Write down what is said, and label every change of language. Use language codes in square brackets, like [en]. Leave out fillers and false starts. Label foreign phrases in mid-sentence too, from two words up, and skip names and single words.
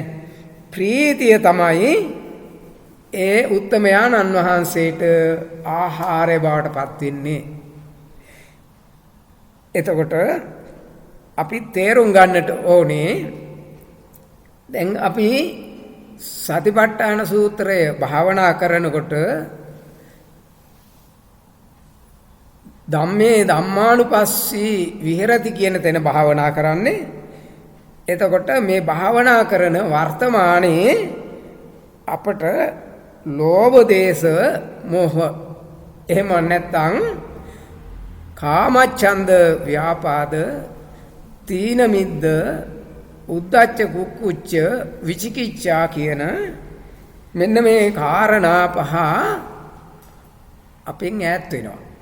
[si] ප්‍රීතිය තමයි ඒ උත්තමයාණන් වහන්සේට ආහාරය බවට පත් වෙන්නේ. එතකොට අපි තේරුම් ගන්නට ඕනේ, දැන් අපි සතිපට්ඨාන සූත්‍රය භාවනා කරනකොට [pi] ධම්මේ ධම්මානුපස්සී විහෙරති [si] කියන තැන භාවනා කරන්නේ. එතකොට මේ භාවනා කරන වර්තමානයේ අපට ලෝභ දේශ මොහ, එහෙම නැත්නම් [pi] කාමච්ඡන්ද ව්‍යාපාද තීන මිද්ද උද්ධච්ච කුක්කුච්ච විචිකිච්ඡා [si] කියන මෙන්න මේ කාරණා පහ අපෙන් ඈත් වෙනවා.